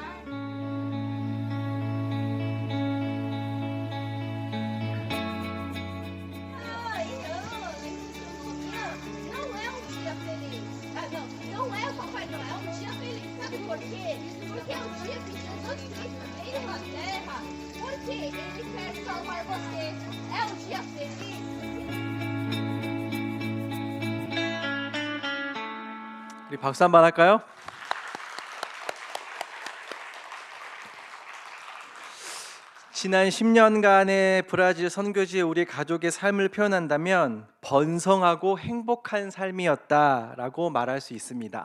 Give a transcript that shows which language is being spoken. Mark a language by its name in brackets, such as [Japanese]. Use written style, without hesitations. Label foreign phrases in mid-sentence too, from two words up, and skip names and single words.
[Portuguese] Ai, não é um dia feliz. Não é o Papai Noel, é um dia feliz. Sabe por quê? Porque é o dia que Jesus Cristo veio à Terra. Porque Ele quer salvar você. É um dia feliz. [Korean] 우리 박수 한번 할까요? 지난 10년간의 브라질 선교지의 우리 가족의 삶을 표현한다면 번성하고 행복한 삶이었다라고 말할 수 있습니다.